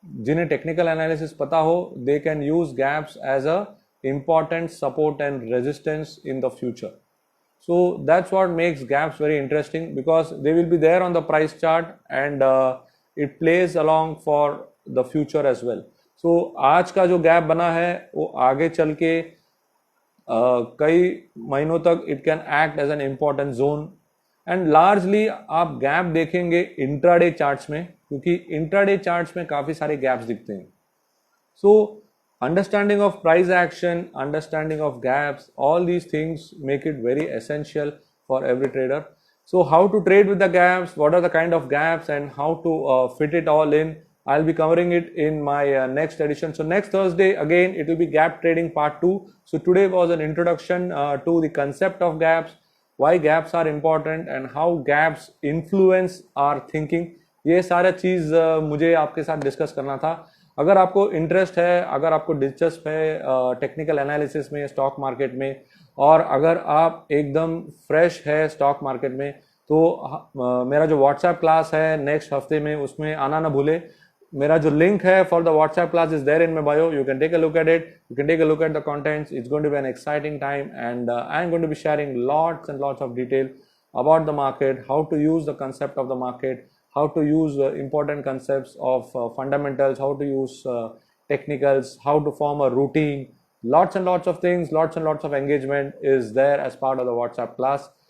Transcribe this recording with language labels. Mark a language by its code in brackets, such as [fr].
[hi] जिन्हें technical analysis पता हो, [en] they can use gaps as a important support and resistance in the future. So that's what makes gaps very interesting, because they will be there on the price chart, and it plays along for the future as well. [hi] So आज का जो gap बना है वो आगे चल के कई महीनों तक [en] it can act as an important zone. And largely [hi] आप गैप देखेंगे इंट्राडे चार्ट्स में, क्योंकि इंट्राडे चार्ट्स में काफी सारे गैप्स दिखते हैं. [en] So understanding of price action, understanding of gaps, all these things make it very essential for every trader. So how to trade with the gaps, what are the kind of gaps, and how to fit it all in, I'll be covering it in my next edition. So next Thursday again it will be gap trading part 2. So today was an introduction to the concept of gaps, why gaps are important and how gaps influence our thinking. [hi] ये सारा चीज़ मुझे आपके साथ discuss करना था. अगर आपको interest है, अगर आपको दिलचस्प है टेक्निकल एनालिसिस में, स्टॉक मार्केट में, और अगर आप एकदम फ्रेश है स्टॉक मार्केट में, तो मेरा जो व्हाट्सएप क्लास है नेक्स्ट हफ्ते में, उसमें आना ना भूले. मेरा जो लिंक है [en] For the WhatsApp class is there in my bio. You can take a look at it, you can take a look at the contents. It's going to be an exciting time, and I am going to be sharing lots and lots of detail about the market, how to use the concept of the market, how to use important concepts of fundamentals, how to use technicals, how to form a routine. Lots and lots of things, lots and lots of engagement is there as part of the WhatsApp class.